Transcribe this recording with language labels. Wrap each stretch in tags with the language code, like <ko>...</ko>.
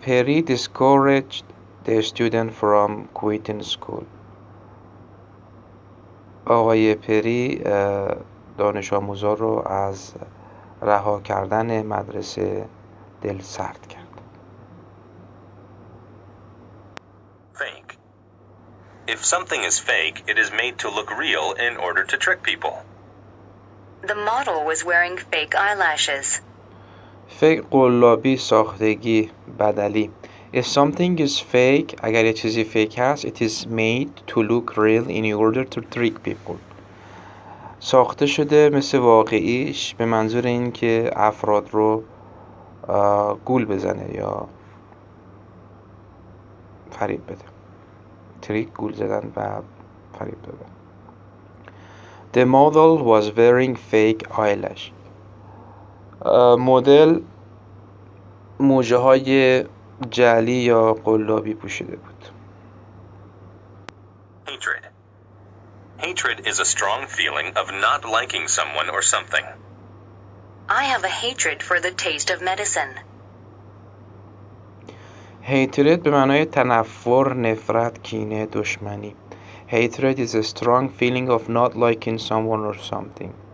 <en>Perry discouraged the student from quitting school.</en> <fa>آقای پری دانش آموزا رو از رها کردن مدرسه دل سرد کرد.</fa> <en>Fake. If something is fake, it is made to look real in order to trick people. The model was wearing fake eyelashes.</en> <fa>fake قلابی، ساختگی، بدلی.</fa> <en>If something is fake،</en> <fa>اگر یه چیزی fake هست،</fa> <en>it is made to look real in order to trick people.</en> <fa>ساخته شده مثل واقعیش به منظور این که افراد رو گول بزنه یا فریب بده. تریک، گول زدن و فریب دادن.</fa> <en>The model was wearing fake eyelash.</en> <fa>مدل موجه های جعلی یا قلابی پوشیده بود.</fa> <en>Hatred. Hatred is a strong feeling of not liking someone or something. I have a hatred for the taste of medicine.</en> <fa>hatred به معنای تنفر، نفرت، کینه، دشمنی.</fa> <en>hatred is a strong feeling of not liking someone or something.</en>